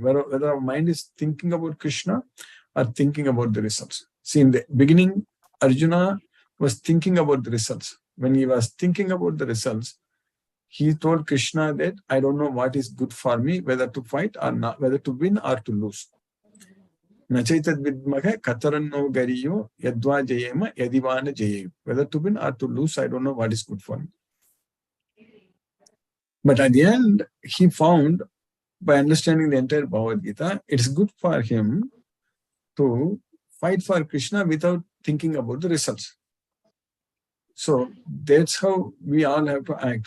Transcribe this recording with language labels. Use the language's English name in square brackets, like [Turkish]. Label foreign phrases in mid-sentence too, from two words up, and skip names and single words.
[English] Whether our mind is thinking about Krishna or thinking about the results. See, in the beginning, Arjuna was thinking about the results. When he was thinking about the results, he told Krishna that I don't know what is good for me, whether to fight or not, whether to win or to lose. [Sanskrit] नचैतद् विद्मः कतरन्नो गरीयो यद्वा जयेम यदि वा नो जयेयुः. [English] Whether to win or to lose, I don't know what is good for me. But at the end, he found, by understanding the entire Bhagavad Gita, it's good for him to fight for Krishna without thinking about the results. So that's how we all have to act.